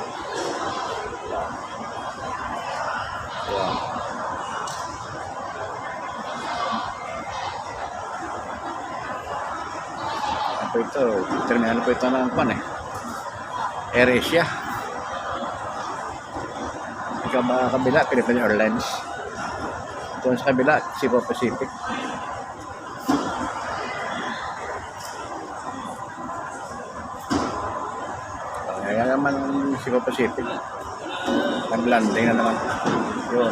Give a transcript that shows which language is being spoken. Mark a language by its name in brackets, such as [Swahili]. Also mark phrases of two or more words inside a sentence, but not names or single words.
[Malay] Apa itu? Terminal apa itu nampak nih? [Filipino] AirAsia. Di kabila Philippine Airlines. Doon sa kabila Cebu Pacific. Kaya naman Cebu Pacific. Nag-landing na naman. Yun.